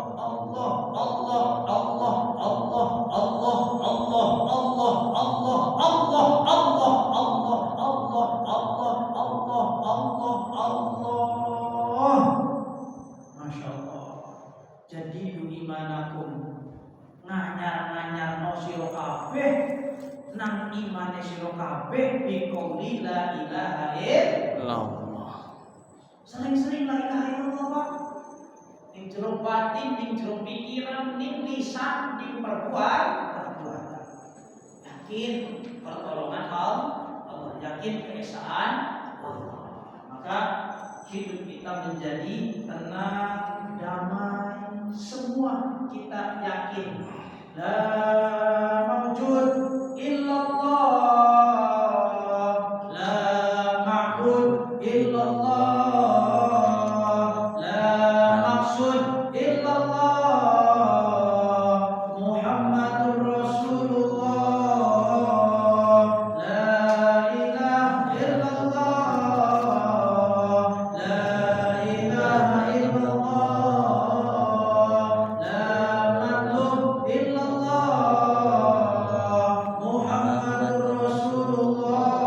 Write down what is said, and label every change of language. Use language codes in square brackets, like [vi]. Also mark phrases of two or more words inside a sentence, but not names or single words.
[ar] الله الله، الله، الله، الله، الله. ما شاء الله. [jv] Jadi dimanakum nganyar-nganyar no siro kabeh nang imane siro kabeh [ar] بقول لا إله إلا الله. [jv] Sering-sering [ar] لا إله إلا الله. [jv] Ning jero batin, ning jero pikiran, ning lisan, ning perbuatan. [id] Yakin pertolongan Allah, yakin keesaan Allah. Maka hidup kita menjadi tenang, damai, semua kita yakin. [ar] لا موجود إلا الله، لا معبود إلا الله، لا مقصود إلا الله، محمد رسول الله، لا إله إلا الله، لا إله إلا الله، لا مطلوب إلا الله، محمد رسول الله.